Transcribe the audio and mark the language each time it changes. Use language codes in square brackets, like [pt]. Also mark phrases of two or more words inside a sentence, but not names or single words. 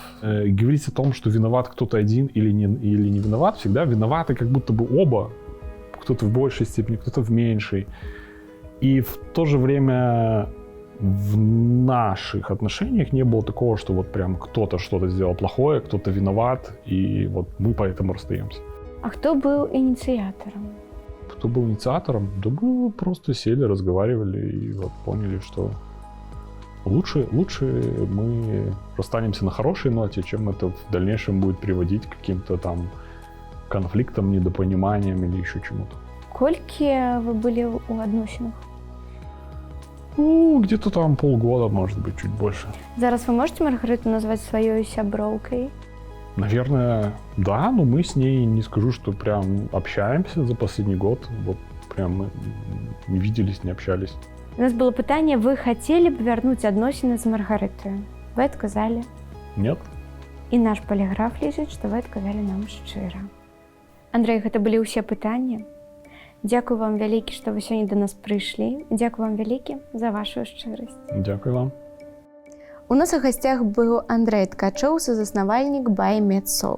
[ru] Говорить о том, что виноват кто-то один или не виноват, всегда виноваты как будто бы оба. Кто-то в большей степени, кто-то в меньшей. И в то же время в наших отношениях не было такого, что вот прям кто-то что-то сделал плохое, кто-то виноват, и вот мы поэтому расстаемся. [be] А хто быў ініцыятарам? [ru] Кто был инициатором? Да мы просто сели, разговаривали и вот поняли, что лучше мы расстанемся на хорошей ноте, чем это в дальнейшем будет приводить к каким-то там конфликтам, недопониманиям или еще чему-то. [be] Колькі вы былі ў адносінах? [ru] Ну, где-то там полгода, может быть, чуть больше. Зараз вы можете Маргариту назвать своей сяброўкой? Наверное, да, но мы с ней, не скажу, что прям общаемся за последний год. Вот прям мы не виделись, не общались. [be] У нас было пытанне, вы [ru] хотели бы вернуть [be] адносіны з Маргарытаю? Вы адказалі? [ru] Нет. [be] І наш паліграф лічыць, што вы адказалі нам шчыра. Андрэй, гэта былі ўсе пытанні. Дзякую вам вялікі, што вы сёння да нас прыйшлі. Дзякую вам вялікі за вашу шчырасць. [uk] Дякую вам. [be] У нас у гасцях быў Андрэй Ткачоў, сузаснавальнік BuyMedSoul.